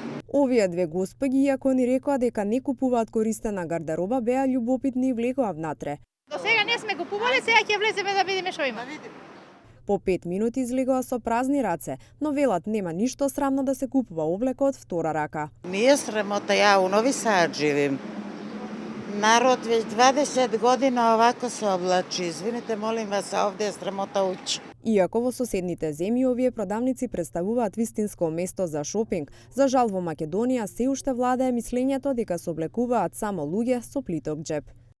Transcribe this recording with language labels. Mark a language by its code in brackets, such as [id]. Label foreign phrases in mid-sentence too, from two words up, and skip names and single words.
[mk] Овие две господи, иако ни рекоа дека не купуваат користена гардероба, беа љубопитни и влегоа внатре. До сега не сме купували, сега ќе влеземе да видиме што има. По 5 минути излегоа со празни раце, но велат нема ништо срамно да се купува облека од втора рака. [sr] Nije sramota, ja u Novi Sad živim. Narod već 20 godina ovako se oblači. Izvinite, molim vas, a ovde je sramota ući. [mk] Иако во соседните земји овие продавници представуваат вистинско место за шопинг, за жал во Македонија се уште владее мислењето дека се облекуваат само луѓе со плиток џеп.